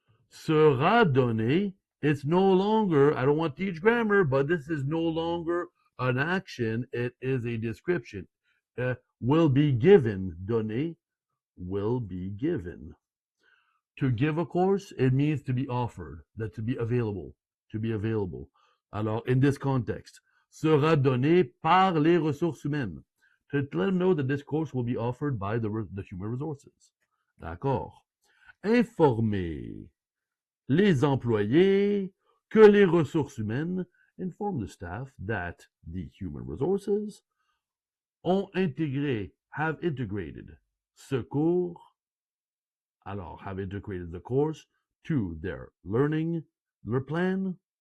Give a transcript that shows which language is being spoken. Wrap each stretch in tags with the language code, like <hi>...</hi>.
<fr>Sera donné,</fr> <en>it's no longer, I don't want to teach grammar, but this is no longer an action, it is a description. Will be given, donné, will be given. To give a course, it means to be offered, that to be available, to be available.</en> <fr>Alors,</fr> <en>in this context,</en> <fr>sera donné par les ressources humaines.</fr> <en>To let them know that this course will be offered by the human resources.</en> <fr>D'accord. Informer les employés que les ressources humaines</fr> <en>inform the staff that the human resources</en> <fr>ont intégré,</fr> <en>have integrated</en> <fr>ce cours, alors</fr> <en>have integrated the course to their learning, their plan.</en>